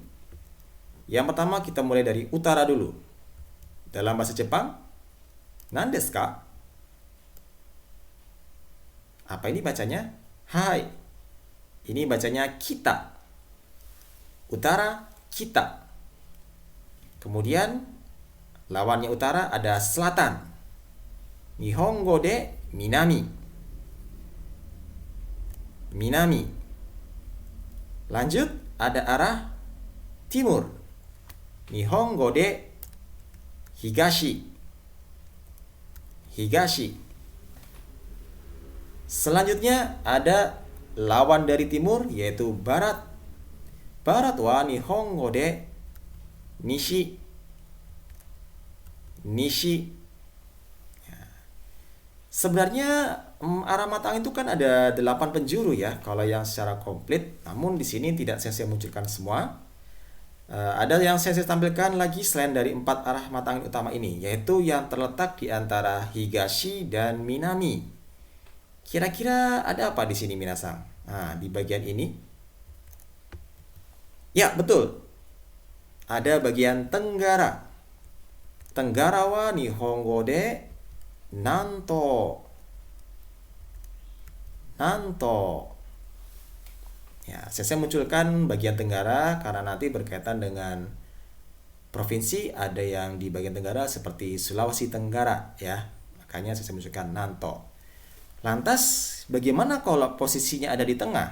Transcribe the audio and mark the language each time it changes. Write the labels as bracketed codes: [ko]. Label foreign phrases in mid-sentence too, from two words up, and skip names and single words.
[id] Yang pertama kita mulai dari utara dulu. Dalam bahasa Jepang, [ja] 何ですか? [id] Apa ini bacanya? Hai. Ini bacanya kita. Utara, kita. Kemudian lawannya utara ada selatan. [ja] 日本語で南. Minami. [id] Lanjut ada arah timur. [ja] 日本語で東. Higashi. [id] Selanjutnya ada lawan dari timur yaitu barat. [ja] Barat は日本語で西. Nishi. [id] Sebenarnya arah mata angin itu kan ada 8 penjuru ya kalau yang secara komplit. Namun di sini tidak saya munculkan semua. Ada yang saya tampilkan lagi selain dari 4 arah mata angin utama ini, yaitu yang terletak di antara higashi dan minami. Kira-kira ada apa di sini minasang? Nah, di bagian ini. Ya, betul. Ada bagian tenggara. Tenggara [ja] は日本語で南東. Nanto. [id] Ya, saya munculkan bagian tenggara karena nanti berkaitan dengan provinsi, ada yang di bagian tenggara seperti Sulawesi Tenggara ya. Makanya saya munculkan nanto. Lantas bagaimana kalau posisinya ada di tengah?